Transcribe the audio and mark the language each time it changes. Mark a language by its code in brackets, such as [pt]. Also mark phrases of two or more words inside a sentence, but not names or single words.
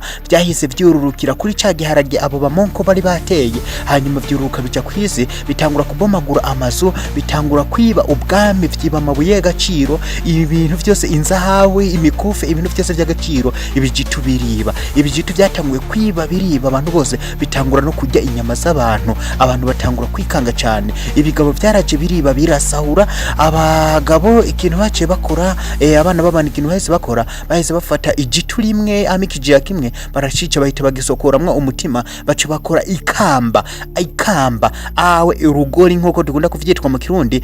[rn] Byahise byururukira kuri ca giharage abo bamonko bari bateye, hanyuma byururuka bija kwisi, bitangura kubomagura amazu, bitangura kwiba ubwami, vyiba amabuye y'agaciro, ibintu byose, inzahawe, imikufe, ibintu byose by'agaciro. Ibijitu biriba, ibijitu byatanguye kwiba biriba, abantu bose bitangura no kujya inyama z'abantu. Abantu batangura kwikanga cyane, ibigabo byaraje biriba birasahura. Abagabo ikintu bace bakora, abana babana ikintu bahise bakora, bahise bafata ijitu rimwe amikijiya kimwe barashica bahita bagisokoramwa umutima, bace bakora ikamba awe urugori nkoko dukunda kuvyitwa mu Kirundi.